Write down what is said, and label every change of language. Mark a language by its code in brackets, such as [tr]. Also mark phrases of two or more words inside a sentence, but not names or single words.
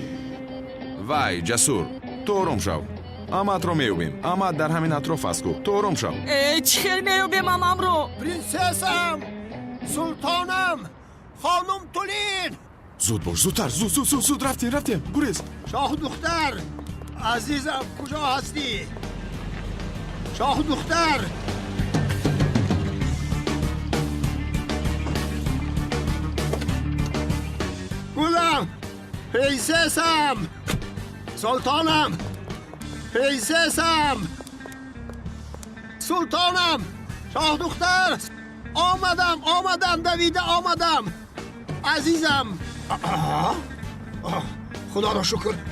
[tg] вай ҷасур, ту ором шав. амаатро меёбем. амаат дар ҳамин атроф аст ку. ту ором шав. чӣ хел меёбем амамро? принсесам, султонам, хонум Тулин. зуд бош, зудтар, зуд рафтем, гурез. [fa] شاه دختر عزیزم کجا هستی؟ شاه دختر گلم پرنسسم سلطانم پرنسسم سلطانم شاه دختر آمدم دویده آمدم عزیزم خدا را شکر.